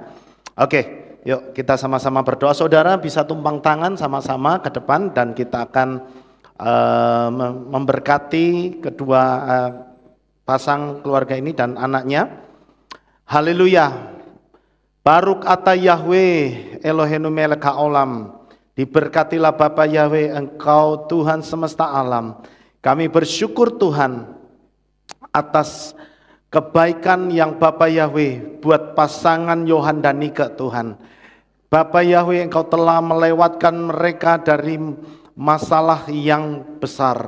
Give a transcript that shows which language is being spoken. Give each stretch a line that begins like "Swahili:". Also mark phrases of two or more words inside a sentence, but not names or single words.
Indonesian: Oke, yuk kita sama-sama berdoa. Saudara bisa tumpang tangan sama-sama ke depan dan kita akan memberkati kedua pasang keluarga ini dan anaknya. Haleluya.
Hebrew: ברוך אתה יהוה אלהינו מלך העולם.
Indonesian: Diberkatilah Bapa Yahweh, Engkau Tuhan semesta alam. Kami bersyukur Tuhan atas kebaikan yang Bapa Yahweh buat pasangan Yohan dan Nika Tuhan. Bapa Yahweh, Engkau telah melewatkan mereka dari masalah yang besar.